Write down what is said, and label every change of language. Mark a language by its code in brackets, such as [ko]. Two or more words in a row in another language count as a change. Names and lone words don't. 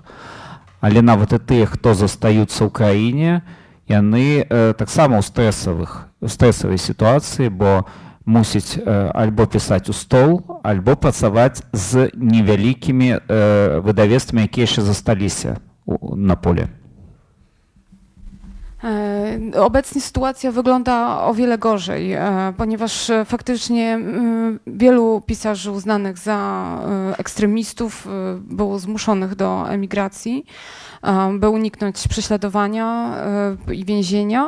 [be] Але нават і тыя, хто застаюцца ў краіне, яны таксама ў стрэсавай сітуацыі, бо мусіць альбо пісаць у стол, альбо працаваць з невялікімі wydawnictwami, якія яшчэ засталіся на поле. [pl] Obecnie sytuacja wygląda o wiele gorzej, ponieważ faktycznie wielu pisarzy uznanych za ekstremistów było zmuszonych do emigracji, by uniknąć prześladowania i więzienia.